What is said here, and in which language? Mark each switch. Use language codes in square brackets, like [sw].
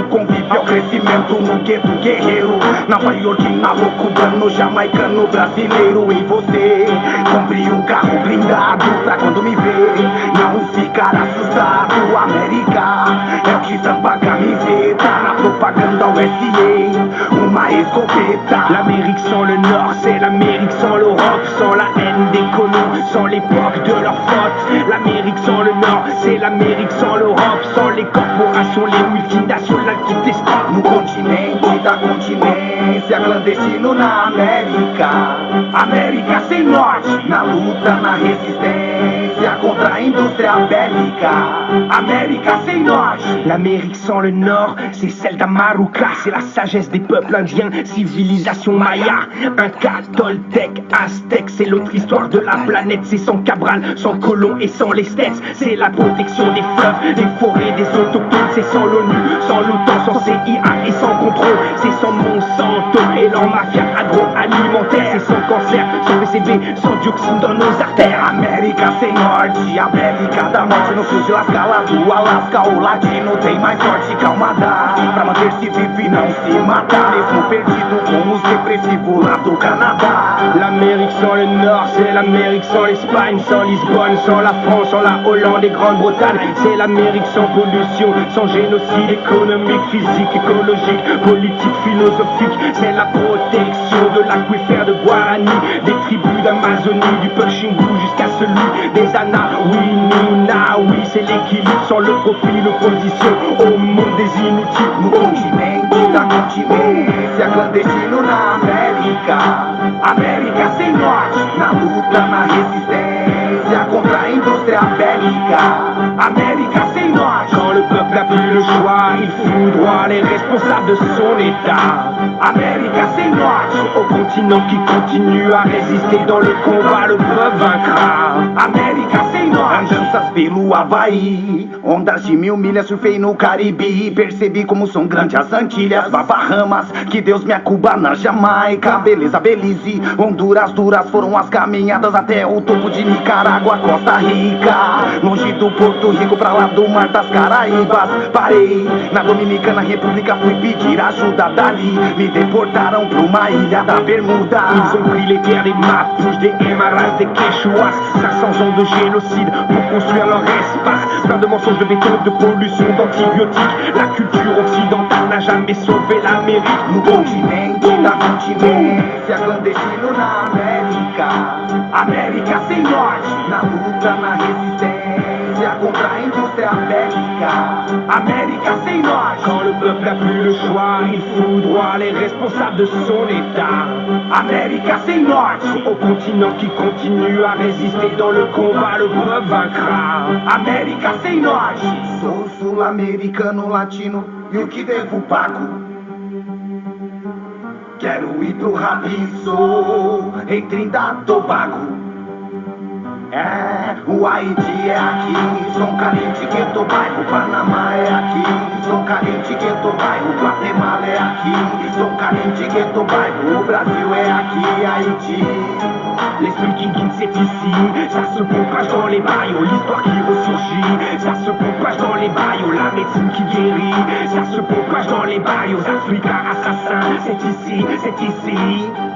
[pt] Do convívio ao crescimento, no gueto guerreiro, Nova Yorkino, cubano, jamaicano, brasileiro. E você compre um carro blindado pra quando me ver não ficar assustado. América é o que tampa a camiseta na propaganda USA, uma escopeta. [fr] L'Amérique sans le Nord, c'est l'Amérique sans l'Europe, sans la haine des colons, sans l'époque de leur faute. L'Amérique sans le Nord, c'est l'Amérique sans l'Europe, sans les corporations, les multinationales qui t'escroquent. [pt] No continente da continência, clandestino na América. América sem norte, na luta, na resistência contra a indústria bélica. América sem norte. [fr] L'Amérique sans le Nord, c'est celle d'Amaruca, c'est la sagesse des peuples indiens, civilisation maya. Inca, Toltec, Aztèque, c'est l'autre histoire de la planète. C'est sans Cabral, sans colons et sans les States. C'est la protection des fleuves, des forêts, des autochtones. C'est sans l'ONU, sans l'OTAN, sans CIA et sans contrôle. C'est sans Monsanto et leur mafia agroalimentaire. C'est sans cancer, sans PCB, sans dioxine dans nos artères. [pt] América sem norte, a bélica da morte no sul de La Scala do Alasca. O latino tem mais sorte que Almada pra manter-se vivo e não se matar, mesmo perdido com os depressivos lá do Canadá. [fr] L'Amérique sans le Nord, c'est l'Amérique sans l'Espagne, sans Lisbonne, sans la France, sans la Hollande et Grande-Bretagne. C'est l'Amérique sans pollution, sans génocide économique, physique, écologique, politique, philosophique. C'est la protection de l'aquifère de Guarani, des tribus d'Amazonie, du Puxingu jusqu'à celui des Anawinina. Oui, c'est l'équilibre sans le profil, l'opposition au monde des inutiles. [pt] No continente da continência, clandestino na América. América sem norte, na luta, na resistência contra a indústria bélica. América sem norte. [fr] Quand le peuple n'a plus le choix, il foudroie les responsables de son état. [pt] América sem norte. [fr] Au continent qui continue à résister dans le combat, le peuple vaincra. [pt] América sem norte. Andanças pelo Havaí, ondas de 1000 milhas, surfei no Caribe. Percebi como são grandes as Antilhas, Bahamas, que Deus me acuba na Jamaica. Beleza, Belize, Honduras, duras foram as caminhadas até o topo de Nicarágua, Costa Rica. Longe do Porto Rico, pra lá do Mar das Caraíbas. Parei na Dominicana República, fui pedir ajuda dali. Me deportaram pra uma ilha da Bermuda. [fr] Ils ont pris les terres des Mapuches, des Aimaras, des Quechuas. 500 ans de génocide pour construire leur espace. Plein de mensonges, de béton, de pollution, d'antibiotiques. La culture occidentale n'a jamais sauvé l'Amérique. [pt] No continente da continência, clandestino na América. América sem norte, na luta, na resistência contra a indústria [fr] c'est America. America, c'est nós. Quand le peuple n'a plus le choix, il foudroie les responsables de son état. America, c'est nós. Au continent qui continue à résister dans le combat, le peuple vaincra. America, c'est nós. [pt] Sou sul-americano latino e o que devo pago? Quero ir pro Rabiço, em Trindade Tobago. É, o Haiti é aqui, São Carente, Gueto Bairro. Panamá é aqui, São Carente, Gueto Bairro. Guatemala é aqui, São Carente, Gueto Bairro. O Brasil é aqui, Haïti. [fr] L'esprit qui guide c'est ici, ça se propage dans les maillots, l'histoire qui ressurgit, ça se propage dans les maillots, la médecine qui guérit, ça se propage dans les maillots, Africains assassins, c'est ici, c'est ici.